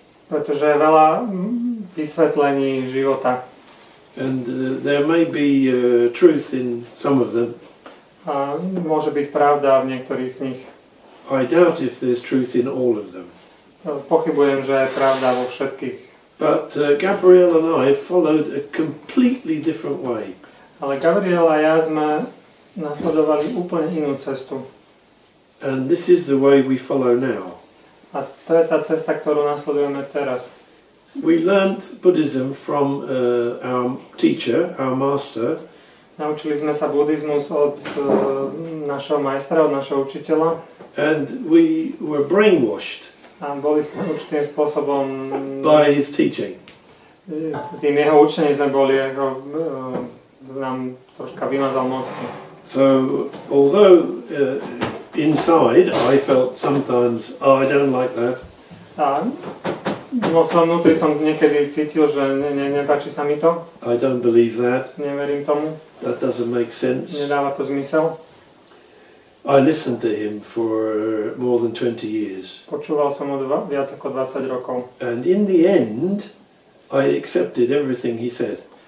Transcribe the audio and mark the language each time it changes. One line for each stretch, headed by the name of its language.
Slovak: Pretože je veľa vysvetlení života.
English: And there may be truth in some of them.
Slovak: A môže byť pravda v niektorých z nich.
English: I doubt if there's truth in all of them.
Slovak: Pochybujem, že je pravda vo všetkých.
English: But Gabriele and I followed a completely different way.
Slovak: Ale Gabriele a ja sme nasledovali úplne inú cestu.
English: And this is the way we follow now.
Slovak: A to je tá cesta, ktorú nasledujeme teraz.
English: We learnt Buddhism from our teacher, our master.
Slovak: Naučili sme sa buddhizmus od našeho majstra, od našeho učiteľa.
English: And we were brainwashed
Slovak: A boli sme určitým spôsobom
English: by his teaching.
Slovak: tým jeho učením sme boli, ako nám troška vymazal mozky.
English: So although inside I felt sometimes, I don't like that.
Slovak: A vo svojom vnútri som niekedy cítil, že nepáči sa mi to.
English: I don't believe that.
Slovak: Neverím tomu.
English: That doesn't make sense.
Slovak: Nedáva to zmysel.
English: I listened to him for more than 20 years.
Slovak: Počúval som ho viac ako 20 rokov.
English: And in the end, I accepted everything he said.